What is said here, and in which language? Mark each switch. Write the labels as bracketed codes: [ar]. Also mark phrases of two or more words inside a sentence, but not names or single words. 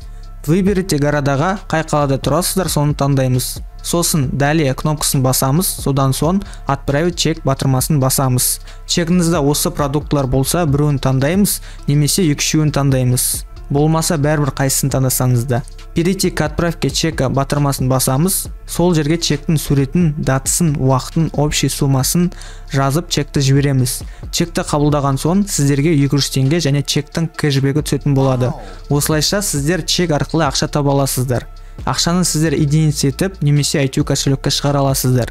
[ru] Выберите городаға, [kk] қай қалада тұрасыздар, соны таңдаймыз. Сосын далее кнопкасын басамыз, содан соң [ru] отправить чек [kk] батырмасын басамыз. Чегіңізде осы продуктылар болса, біреуін таңдаймыз, немесе екіншеуін таңдаймыз. Болмаса бәрібір қайсысын таңдасаңыз да. [ru] Перейти к отправке чека [kk] батырмасын басамыз, сол жерге чектің суретін, датасын, уақытын, общий суммасын жазып чекті жібереміз. Чекті қабылдаған соң сіздерге 200 теңге және чектің кэшбегі түсетін болады. Осылайша сіздер чек арқылы ақша таба аласыздар. Ақшаны сіздер единица етіп, немесе ITU кошелекке шығара аласыздар.